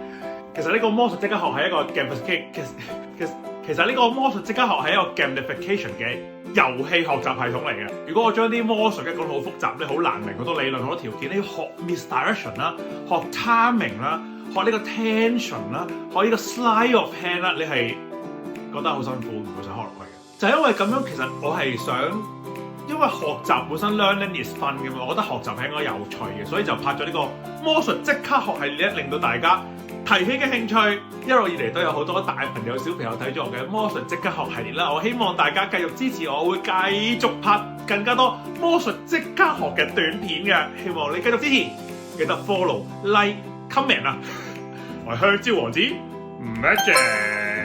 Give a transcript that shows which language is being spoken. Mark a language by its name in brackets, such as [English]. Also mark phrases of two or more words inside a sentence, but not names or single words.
[Cantonese] 其實呢個魔術即刻學係一個 gamification，其實呢個魔術即刻學係一個 gamification 嘅遊戲學習系統嚟嘅。如果我將啲魔術講到好複雜咧，好難明，好多理論，好多條件，你要學 misdirection 啦，學 timing 啦，學呢個 tension 啦，學呢個 [English] sleight of hand [Cantonese] 啦，你係覺得好辛苦，唔會想學落去嘅。就係因為咁樣，其實我係想，因為學習本身 [English] learning is fun [Cantonese] 嘅嘛，我覺得學習係應該有趣嘅，所以就拍咗呢個魔術即刻學系列，令到大家提起嘅興趣。一路以嚟都有好多大朋友小朋友睇咗我嘅魔術即刻學系列啦，我希望大家繼續支持我，會繼續拍更加多魔術即刻學嘅短片嘅，希望你繼續支持，記得 [English] follow、like、comment [Cantonese] 啊！我係香蕉王子 Magic。